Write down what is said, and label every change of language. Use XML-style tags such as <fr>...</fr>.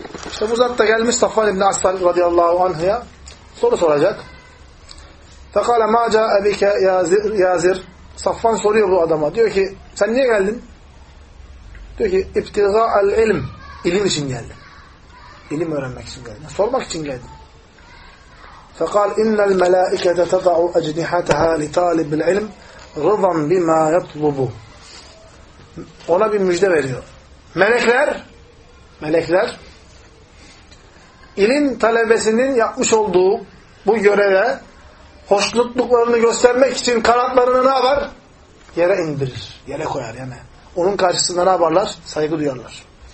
<tr>İşte bu zat da gelmiş Safvan İbni Aslan radıyallahu anh'a soru soracak.</tr> <ar>Fekale mâ câ ebike yâzir.</ar> <tr>Safvan soruyor bu adama. Diyor ki sen niye geldin? Diyor ki</tr> <ar>iptiga el ilm.</ar> <tr>İlim için geldim. İlim öğrenmek için geldim. Sormak için geldim.</tr> <ar>فقال إن الملائكة تضع أجنحتها لطالب العلم رضا بما يطلب.</ar> <tr>Ona bir müjde veriyor. Melekler ilim talebesinin yapmış olduğu bu göreve hoşnutluklarını göstermek için kanatlarını ne yapar? Yere indirir. Yere koyar yani. Onun karşısında ne yaparlar? Saygı duyarlar.</tr>